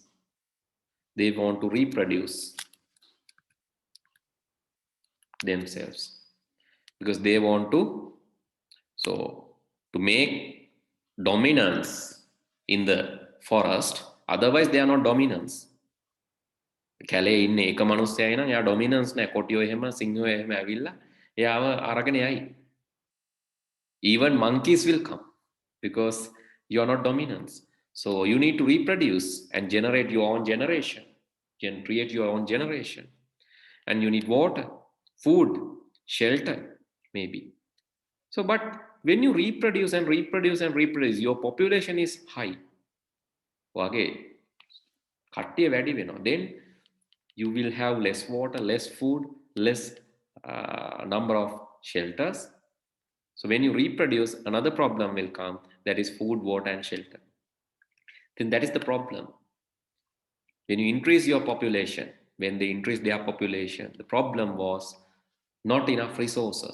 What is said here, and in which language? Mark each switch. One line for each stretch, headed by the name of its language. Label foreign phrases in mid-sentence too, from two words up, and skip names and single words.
English: They want to reproduce themselves because they want to, so to make dominance in the forest, otherwise they are not dominance.
Sinhala: කැලේ ඉන්න එක මනුස්සයයි නම් එයා ඩොමිනන්ස් නෑ කොටියෝ එහෙම සිංහයෝ එහෙම ඇවිල්ලා එයාව අරගෙන යයි.
English: Even monkeys will come because you are not dominance. So you need to reproduce and generate your own generation, create your own generation, and you need water, food, shelter, maybe. So but when you reproduce and reproduce and reproduce, your population is high.
Sinhala: වගේ කට්ටිය වැඩි වෙනවා.
English: Then you will have less water, less food, less number of shelters. So when you reproduce, another problem will come, that is food, water, and shelter. Then that is the problem. When you increase your population, when they increase their population, the problem was not enough resources.